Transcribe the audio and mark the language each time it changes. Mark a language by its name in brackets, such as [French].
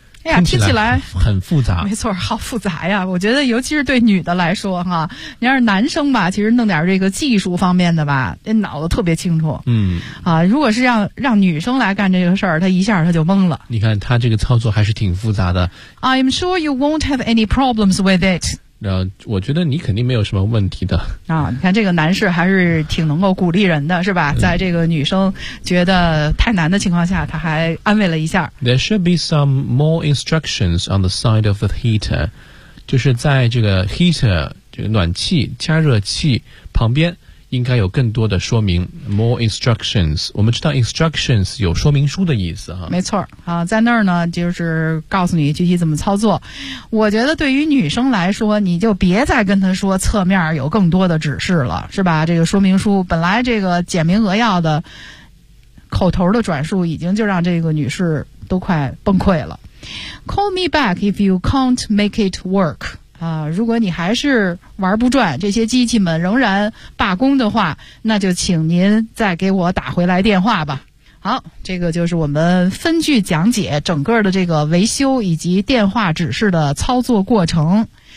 [Chinese] 哎呀，听起来很复杂。没错，好复杂呀！我觉得，尤其是对女的来说哈，你要是男生吧，其实弄点这个技术方面的吧，这脑子特别清楚。嗯。啊，如果是让女生来干这个事儿，她一下她就懵了。你看，她这个操作还是挺复杂的。 [English] I'm sure you won't have any problems with it. [Chinese] 我觉得你肯定没有什么问题的啊！你看这个男士还是挺能够鼓励人的，是吧？在这个女生觉得太难的情况下，他还安慰了一下。 [English] There should be some more instructions on the side of the heater，就是在这个 heater 这个暖气加热器旁边应该有更多的说明。 [Chinese] More instructions，我们知道 instructions 有说明书的意思哈。没错，啊，在那儿呢，就是告诉你具体怎么操作。我觉得对于女生来说，你就别再跟她说侧面有更多的指示了，是吧？这个说明书本来这个简明扼要的口头的转述，已经就让这个女士都快崩溃了。 [English] Call me back if you can't make it work。 [Chinese] 啊，如果你还是玩不转，这些机器们仍然罢工的话，那就请您再给我打回来电话吧。好，这个就是我们分句讲解整个的这个维修以及电话指示的操作过程。